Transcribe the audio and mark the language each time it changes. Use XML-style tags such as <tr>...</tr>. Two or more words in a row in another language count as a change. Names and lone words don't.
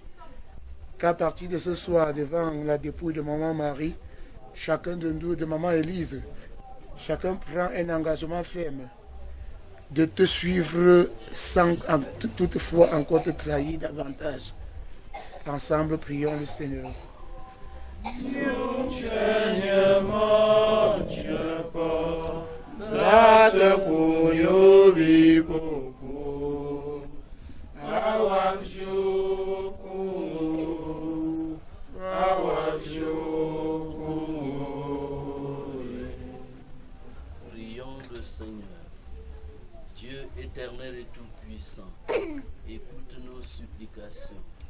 <fr>Qu'à partir de ce soir, devant la dépouille de maman Marie, chacun de nous, de maman Élise, chacun prend un engagement ferme de te suivre sans toutefois encore te trahir davantage. Ensemble, prions le Seigneur. Lata kunyo bipopo Prions le Seigneur. Dieu éternel et tout-puissant, écoute nos supplications.</fr>